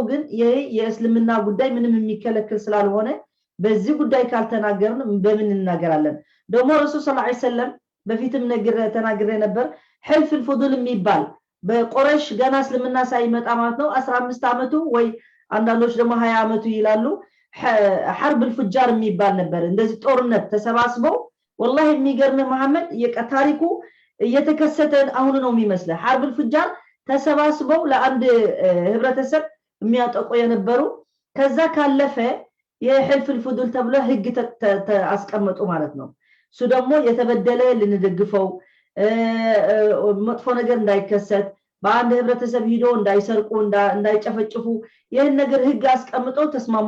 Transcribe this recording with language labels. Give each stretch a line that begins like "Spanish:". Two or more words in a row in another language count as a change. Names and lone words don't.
Amharic: ግን ይሄ የእስልምና ጉዳይ ምንም የሚከለክል ስላልሆነ በዚህ ጉዳይ ካልተናገርን በምን እናገራለን ደግሞ ረሱል
Arabic: صلى الله عليه وسلم
Amharic: በፊትም ተናግሬ ነበር
Arabic: حلف الفضل
Amharic: የሚባል በቁረይሽ ገና እስልምና ሳይመጣ ማለት ነው 15 አመቱ ወይ አንዳንዶች ደግሞ 20 አመቱ ይላሉ
Arabic: حرب الفجار
Amharic: የሚባል ነበር እንደዚህ ጦርነት ተሰባስበው والله የሚገርም መሐመድ የታሪኩ እየተከሰተ አሁን ነው የሚመስለው
Arabic: حرب الفجار
Amharic: ተሰባስበው ለአንድ ህብረተሰብ የሚያጠቁ የነበሩ ከዛ ካለፈ
Arabic: حلف الفضل
Amharic: ተብሎ ህግ አስቀመጡ ማለት ነው እሱ ደግሞ የተበደለ ልንደግፈው መጥፎ ነገር እንዳይከሰት በአንድ ህብረተሰብ ሂዶ እንዳይሰርቁ እንዳይጨፈጭፉ ይሄን ነገር ህግ አስቀምጠው ተስማሙ